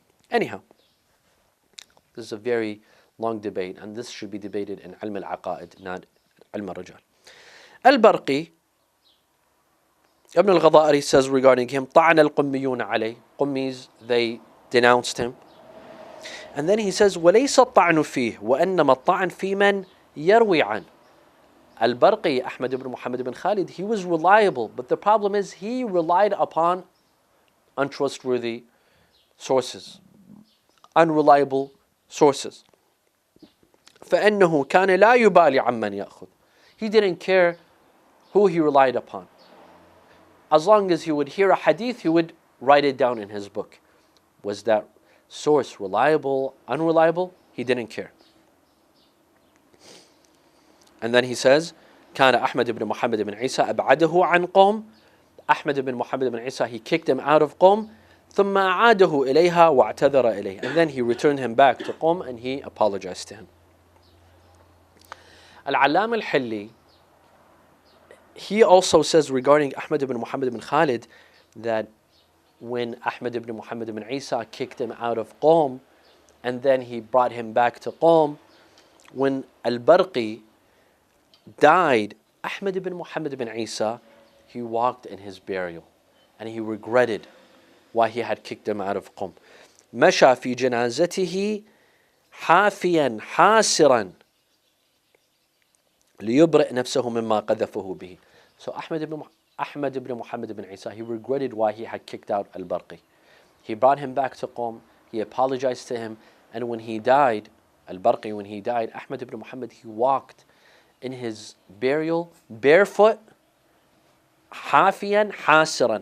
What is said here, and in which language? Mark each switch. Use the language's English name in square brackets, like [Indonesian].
[English] Anyhow, this is a very long debate, and this should be debated in ilm al-aqaid, not ilm al-rajal. Al-Barqi, Ibn al-Ghada'iri says regarding him, طَعَنَ الْقُمِّيُّونَ عَلَيْهِ, Qummis, they denounced him. [Arabic] And then he says, وَلَيْسَ الطَّعْنُ فِيهِ وَأَنَّمَا الطَّعْنُ فِي مَنْ يَرْوِي عَنْهُ. [English] Al-Barqi, Ahmad ibn Muhammad ibn Khalid, he was reliable, but the problem is he relied upon untrustworthy sources, unreliable sources. فَإِنَّهُ كَانَ لَا يُبَالِي عَمَّنْ يَأْخُذ. He didn't care who he relied upon. As long as he would hear a hadith, he would write it down in his book. Was that source reliable, unreliable? He didn't care. [Arabic] And then he says, كان أحمد بن محمد بن عيسى أبعده عن قوم. [English] Ahmad ibn Muhammad ibn Issa, he kicked him out of Qom. [Arabic] ثم أعاده إليها واعتذر إليه. [English] And then he returned him back to Qom and he apologized to him. Al-Allam al-Hilli, he also says regarding Ahmad ibn Muhammad ibn Khalid that when Ahmad ibn Muhammad ibn Isa kicked him out of Qom and then he brought him back to Qom, when Al-Barqi died, Ahmad ibn Muhammad ibn Isa, he walked in his burial and he regretted why he had kicked him out of Qom. [Arabic] مشى في جنازته حافيا حاسرا ليبرئ نفسه مما قذفه به. [English] So Ahmad ibn Muhammad ibn Isa, he regretted why he had kicked out Al-Barqi. He brought him back to Qom, he apologized to him, and when he died, Al-Barqi, when he died, Ahmad ibn Muhammad, he walked in his burial barefoot, حافيا حاسرا.